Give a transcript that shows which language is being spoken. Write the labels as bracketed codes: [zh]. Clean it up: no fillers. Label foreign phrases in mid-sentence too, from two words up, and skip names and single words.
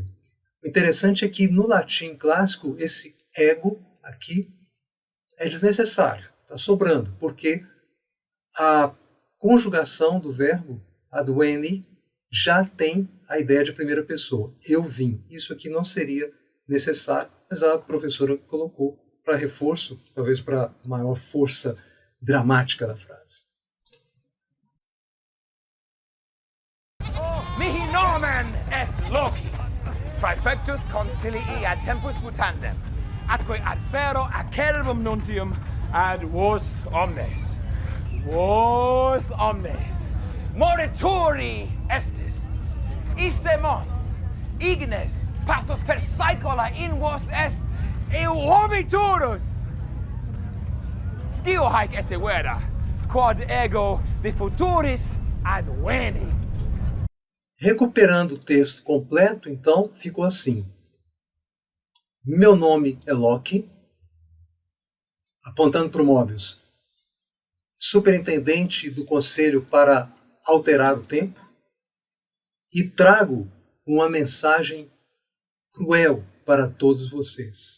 [pt] O interessante é que no latim clássico, esse ego aqui é desnecessário, está sobrando, porque a conjugação do verbo adveni já tem a ideia de primeira pessoa. Eu vim. Isso aqui não seria necessário, mas a professora colocou para reforço, talvez para maior força dramática da frase. [la] Mihi nomen est Loki, praefectus concilii ad tempus mutandem, atque adfero acerbum nuntium ad vos omnes. Vos omnes. Morituri estis. Iste mons, ignes, pastos per saecola in vos est, eu obiturus. Scio haec esse vera, quod ego de futuris adveni. [pt] Recuperando o texto completo, então, ficou assim. Meu nome é Loki, apontando para o Mobius, superintendente do Conselho para alterar o tempo, e trago uma mensagem cruel para todos vocês.